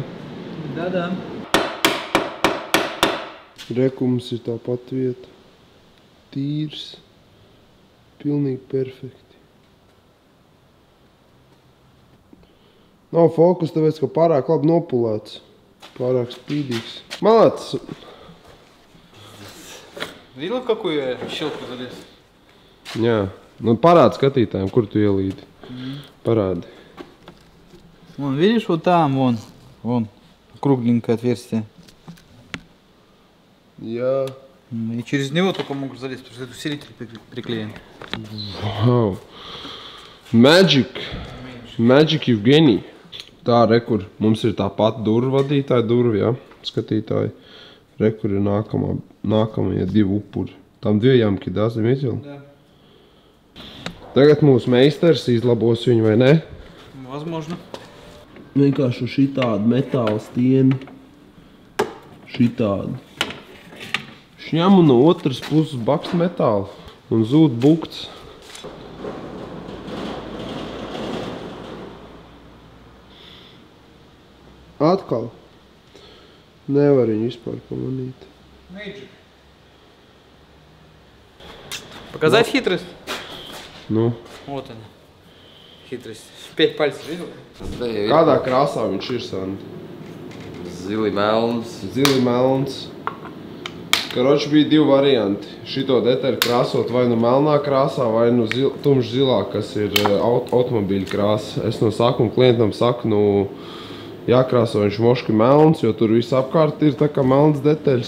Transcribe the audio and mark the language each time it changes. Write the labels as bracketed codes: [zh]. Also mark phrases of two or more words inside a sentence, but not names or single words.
[ru] Да. [lv] Rekums ir tā pat vieta. Tīrs. Pilnīgi perfekti. Nav fokus, tāpēc, ka pārāk labi nopulēts. Pārāk спидīgs. Молодец! [ru] Видел, какую я щелку залез? [lv] Jā. Parādi skatītājiem, kur tu ielīdi. Parādi. [ru] Вон, видишь, вот там, вон, кругленькое отверстие. [lv] Jā. [ru] И через него только могут залезть, потому что это усилитель приклеен. [en] Wow. Magic Evgeni. [lv] Tā, rekur, mums ir tā pati durva vadītāja durva, ja, skatītāji. Rekur ir nākamie 2 upuri. Tam 2 jamki, [ru] да, заметил? Да. [lv] Tagad mūsu meistars izlabos viņu, vai ne? [ru] Возможно. [lv] Vienkārši šitādu metāla stieni. Šitādu. Šņem un no otras puses baks metālu un zūd bukts. Atkal. Nevar viņu vispār pamanīt. [ru] Magic. Показать хитрость? Nu. Вот она. Хитрость. 5 пальцев, видел? [lv] Kādā krāsā viņš ir, Sandi? Zili melns. Zili melns. Karoči bija 2 varianti. Šito detaļu krāsot vai nu melnā krāsā, vai nu tumši zilā, kas ir automobīļa krāsa. Es no sākuma klientam saku, jākrāso viņš moški melns, jo tur viss apkārt ir tā kā melns detaļas.